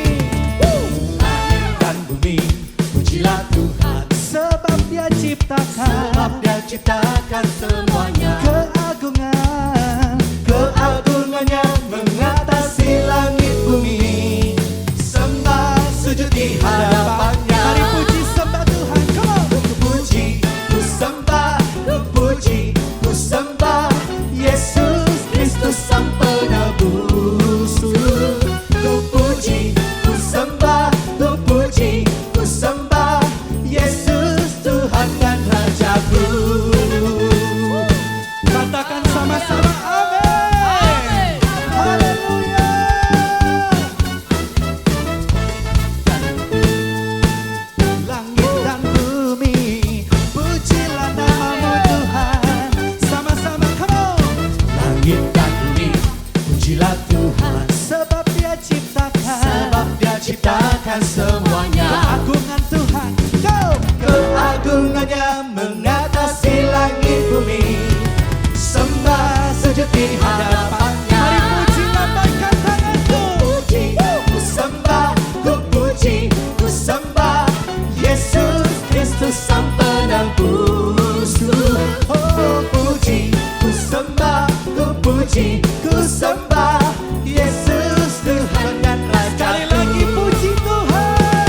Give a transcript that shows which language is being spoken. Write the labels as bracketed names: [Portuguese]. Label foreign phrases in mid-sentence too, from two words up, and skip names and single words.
[Indonesian] Langit dan bumi, pujilah Tuhan, sebab Dia ciptakan semuanya. Keagungannya mengatasi langit bumi, sembah sujud di hadapannya. Mari puji sembah Tuhan, [English] come on. [Indonesian] Ku puji, ku sembah, ku puji, ku sembah Yesus Kristus Sang Penebusku. Ku puji, ku sembah, ku puji, ku sembah Yesus Tuhan dan Rajaku. Katakan sama-sama amin. Haleluya. Langit dan bumi, pujilah nama-Mu Tuhan. Sama-sama [English] come on. [Indonesian] Langit dan bumi, pujilah Tuhan, sebab Dia ciptakan semuanya. Keagungan Tuhan, go. Keagungannya mengatasi langit bumi, sembah sujud di hadapannya. Mari puji, lambaikan tanganku. Puji, ku sembah, ku puji, ku sembah Yesus Kristus Sang Penebusku. Oh puji, ku sembah, ku puji, ku sembah Yesus Tuhan dan Raja. Sekali lagi puji Tuhan.